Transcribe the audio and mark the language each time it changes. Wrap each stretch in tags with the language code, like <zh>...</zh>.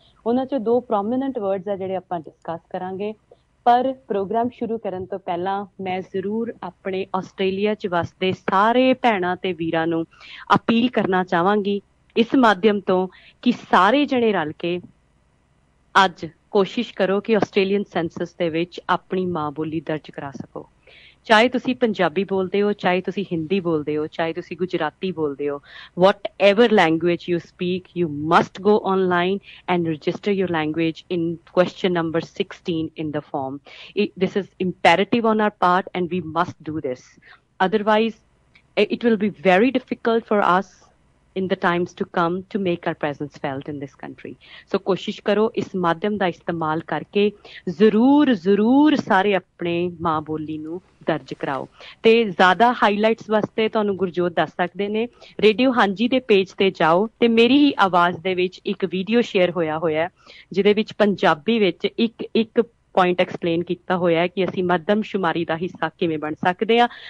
<pa>ਉਹਨਾਂ 'ਚੋਂ 2 prominent words ਆ ਜਿਹੜੇ ਆਪਾਂ ਡਿਸਕਸ ਕਰਾਂਗੇ। ਪਰ ਪ੍ਰੋਗਰਾਮ ਸ਼ੁਰੂ ਕਰਨ ਤੋਂ ਪਹਿਲਾਂ ਮੈਂ ਜ਼ਰੂਰ ਆਪਣੇ ਆਸਟ੍ਰੇਲੀਆ 'ਚ ਵਸਦੇ ਸਾਰੇ ਭੈਣਾਂ ਤੇ ਵੀਰਾਂ ਨੂੰ ਅਪੀਲ ਕਰਨਾ ਚਾਹਾਂਗੀ ਇਸ ਮਾਧਿਅਮ ਤੋਂ ਕਿ ਸਾਰੇ ਜਣੇ ਰਲ ਕੇ ਅੱਜ ਕੋਸ਼ਿਸ਼ ਕਰੋ ਕਿ ਆਸਟ੍ਰੇਲੀਅਨ ਸੈਂਸਸ ਦੇ ਵਿੱਚ ਆਪਣੀ ਮਾਂ ਬੋਲੀ ਦਰਜ ਕਰਾ ਸਕੋ। ਚਾਹੇ ਤੁਸੀਂ ਪੰਜਾਬੀ ਬੋਲਦੇ ਹੋ,</pa> <en>ਚਾਹੇ ਤੁਸੀਂ ਹਿੰਦੀ ਬੋਲਦੇ ਹੋ, ਚਾਹੇ ਤੁਸੀਂ ਗੁਜਰਾਤੀ ਬੋਲਦੇ ਹੋ, whatever language you speak you must go online and register your language in question number 16 in the form. This is imperative on our part and we must do this. Otherwise, it will be very difficult for us in the times to come to make our presence felt in this country.</en> <pa>So ਕੋਸ਼ਿਸ਼ ਕਰੋ ਇਸ ਮਾਧਿਅਮ ਦਾ ਇਸਤੇਮਾਲ ਕਰਕੇ ਜ਼ਰੂਰ ਸਾਰੇ ਆਪਣੇ ਮਾਂ ਬੋਲੀ ਨੂੰ ਦਰਜ ਕਰਾਓ। ਤੇ ਜ਼ਿਆਦਾ ਹਾਈਲਾਈਟਸ ਵਾਸਤੇ ਤੁਹਾਨੂੰ ਗੁਰਜੋਤ ਦੱਸ ਸਕਦੇ ਨੇ ਰੇਡੀਓ ਹਾਂਜੀ ਦੇ ਪੇਜ ਤੇ ਜਾਓ ਤੇ ਮੇਰੀ ਹੀ ਆਵਾਜ਼ ਦੇ ਵਿੱਚ ਇੱਕ ਵੀਡੀਓ ਸ਼ੇਅਰ ਹੋਇਆ ਜਿਹਦੇ ਵਿੱਚ ਪੰਜਾਬੀ ਵਿੱਚ ਇੱਕ ਪੁਆਇੰਟ ਐਕਸਪਲੇਨ ਕੀਤਾ ਹੋਇਆ ਹੈ ਕਿ ਅਸੀਂ ਮਰਦਮਸ਼ੁਮਾਰੀ ਦਾ ਹਿੱਸਾ ਕਿਵੇਂ ਬਣ ਸਕਦੇ ਹਾਂ।</pa>